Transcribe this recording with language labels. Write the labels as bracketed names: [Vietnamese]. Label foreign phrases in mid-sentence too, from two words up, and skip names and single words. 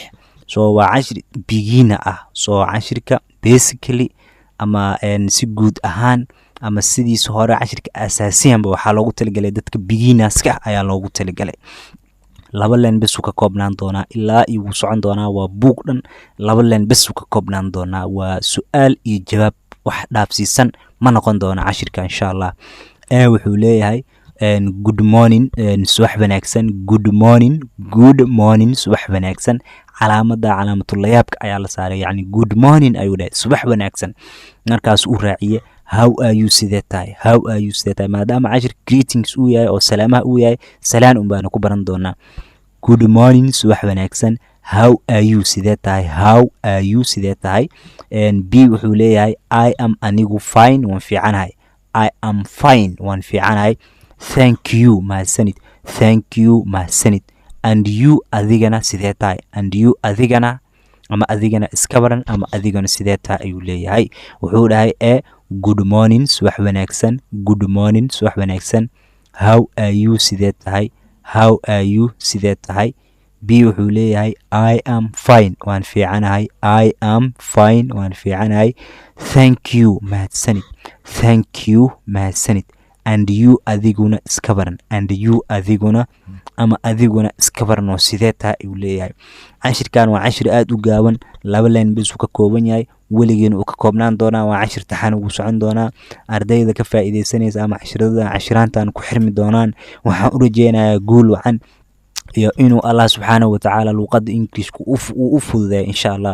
[Somali] so waa cashir beginner ah. so cashirka basically ama si guud ahaan ama sidiisa hore cashirka asaasiyanba waxaa loogu talagalay dadka beginnerska ayaa loogu talagalay. laba leen bes uu ka koobnaan doonaa ilaa uu socon doonaa. waa buug dhan laba leen bes uu ka koobnaan doonaa. waa su'aal iyo jawaab, wax dhaafsiisan ma noqon doona cashirka [Arabic] إن شاء الله. [Somali] wuxuu leeyahay [English] good morning, [Somali] subax wanaagsan. [English] good morning [Somali] subax wanaagsan. calaamatul layaabka ayaa la saaray, yani [English] good morning [Somali] ayuu dhahay, subax wanaagsan. markaas uu raaciye [English] how are you [Somali] sidee tahay. [English] how are you [Somali] sidee tahay, maadaama cashir greetings uu yahay oo salaamaha uu yahay, salaan un baana ku baran doonaa. [English] good morning [Somali] subax wanaagsan. [English] how are you [Somali] sidee tahay. [English] how are you [Somali] sidee tahay. b wuxuu leeyahay [English] I am [Somali] anigu fine waan fiicanahay. [English] I am fine [Somali] waan fiicanahay. [English] thank you mahadsanid. thank you mahadsanid. and you [Somali] adigana sidee tahay. [English] and you [Somali] adigana ama adigana iska baran ama adigana sidee tahay ayuu leeyahay. wuxuu dhahay [English] good morning [Somali] subax wanaagsan. [English] good morning [Somali] subax wanaagsan. [English] how are you [Somali] sidee tahay. [English] how are you [Somali] sidee tahay. b wuxuu leeyahay [English] I am fine [Somali] waan fiicanahay. [English] I am fine [Somali] waan fiicanahay. [English] thank you mahadsanid. thank you [Somali] mahadsanid. [English] and you [Somali] adiguna iska baran. [English] and you [Somali] adiguna ama adiguna iska baran oo sidee tahay ayuu leeyahay. cashirkan waa cashir aad u gaaban, laba leen bes uu ka kooban yahay, weligeena uu ka koobnaan doonaa. waa cashir taxan ugu socon doonaa. ardayda ka faa'iideysanaysa ama cashiraantan ku xirmi doonaan, waxaan u rajeynayaa guul wacan iyo inuu [Arabic] الله سبحانه وتعالى [Somali] luqadda Englishku u fududeeyo [Arabic] إن شاء الله.